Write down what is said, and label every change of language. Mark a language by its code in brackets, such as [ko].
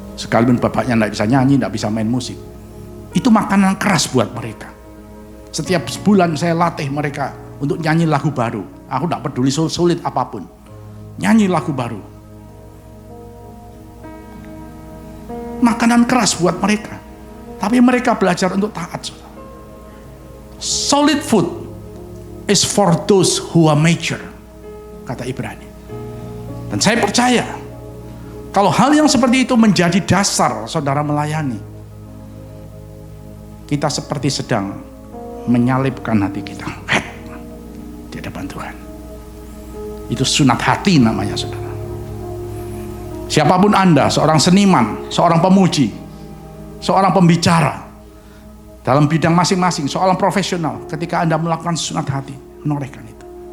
[id] Sekalipun bapaknya tidak bisa nyanyi, tidak bisa main musik. Itu makanan keras buat mereka. Setiap sebulan saya latih mereka untuk nyanyi lagu baru. Aku tidak peduli sulit apapun. Nyanyi lagu baru. Makanan keras buat mereka. Tapi mereka belajar untuk taat. [en] Solid food is for those who are mature, [id] kata Ibrani. Dan saya percaya, kalau hal yang seperti itu menjadi dasar saudara melayani, kita seperti sedang menyalipkan hati kita di hadapan Tuhan. Itu sunat hati namanya, saudara. Siapapun Anda, seorang seniman, seorang pemuji, seorang pembicara, dalam bidang masing-masing, seorang profesional, ketika Anda melakukan sunat hati, menorehkan itu.